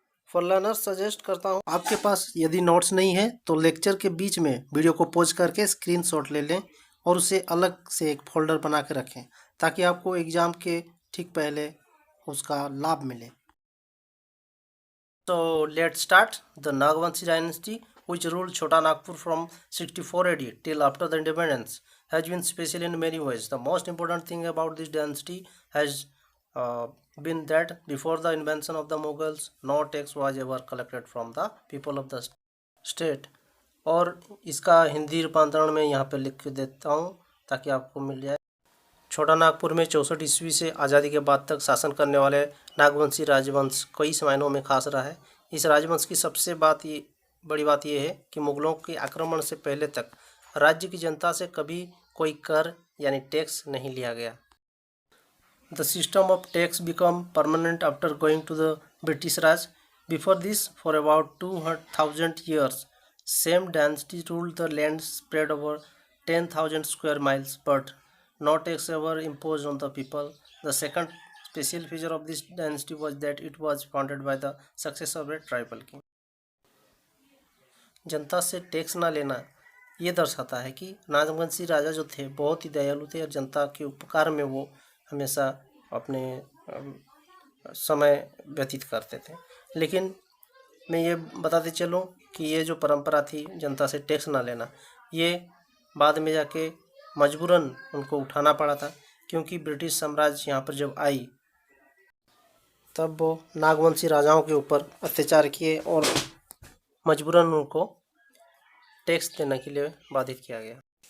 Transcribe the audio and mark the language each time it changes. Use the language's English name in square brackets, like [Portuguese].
[Hindi] For learners suggest करता हूँ, आपके पास यदि नोट्स नहीं है तो लेक्चर के बीच में वीडियो को पॉज करके स्क्रीनशॉट ले लें और उसे अलग से एक फोल्डर बना के रखें, ताकि आपको एग्ज़ाम के ठीक पहले उसका लाभ मिले। [English] So let's start. The Nagvanshi dynasty, which ruled Chota Nagpur from 64 AD till after the independence, has been special in many ways. The most important thing about this dynasty has been that before the invention of the Mughals, no tax was ever collected from the people of the state. [Hindi] और इसका हिंदी रूपांतरण में यहाँ पे लिख देता हूँ ताकि आपको मिल जाए। छोटा नागपुर में 64 ईस्वी से आज़ादी के बाद तक शासन करने वाले नागवंशी राजवंश कई मायनों में खास रहा है। इस राजवंश की सबसे बड़ी बात यह है कि मुगलों के आक्रमण से पहले तक राज्य की जनता से कभी कोई कर यानी टैक्स नहीं लिया गया। [English] The system of tax become permanent after going to the British Raj. Before this for about 2,000 years [Hindi] same dynasty ruled the land spread over [English] 10,000 square miles, but no tax ever imposed on the people. The second special feature of this dynasty was that it was founded by the successor of a tribal king. [Hindi] जनता से tax ना लेना ये दर्शाता है कि नागवंशी राजा जो थे बहुत ही दयालु थे और जनता के उपकार में वो हमेशा अपने समय व्यतीत करते थे। लेकिन मैं ये बताते चलूँ कि ये जो परंपरा थी जनता से टैक्स ना लेना, ये बाद में जाके मजबूरन उनको उठाना पड़ा था, क्योंकि ब्रिटिश साम्राज्य यहाँ पर जब आई तब वो नागवंशी राजाओं के ऊपर अत्याचार किए और मजबूरन उनको टैक्स देने के लिए बाधित किया गया।